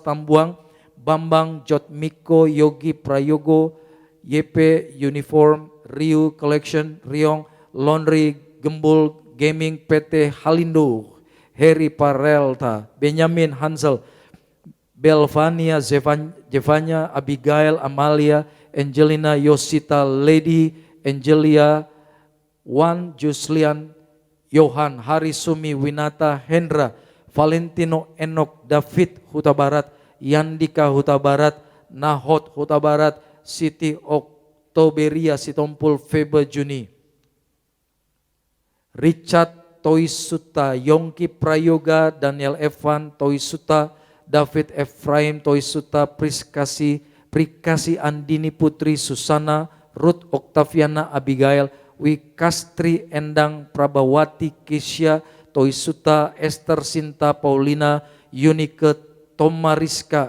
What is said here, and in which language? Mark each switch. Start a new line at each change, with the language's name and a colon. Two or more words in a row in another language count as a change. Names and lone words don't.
Indonesian: Tambuang, Bambang, Jotmiko, Yogi Prayogo, YP Uniform, Ryu Collection, Riong, Laundry, Gembul, Gaming, PT Halindo, Harry Parelta, Benjamin Hansel, Belvania, Jevanya, Abigail, Amalia, Angelina, Yosita, Lady, Angelia, Wan, Juslian, Johan, Hari Sumi, Winata, Hendra, Valentino, Enok, David, Huta Barat, Yandika, Huta Barat, Nahot, Huta Barat, Siti Oktoberia, Sitompul, Febe Juni, Richard Toisuta, Yongki Prayoga, Daniel Evan Toisuta, David Efraim Toisuta, Prikasi Andini Putri, Susana, Ruth Oktaviana, Abigail, Wikastri Endang, Prabawati, Kisya Toisuta, Esther Sinta, Paulina, Yunike, Tomariska,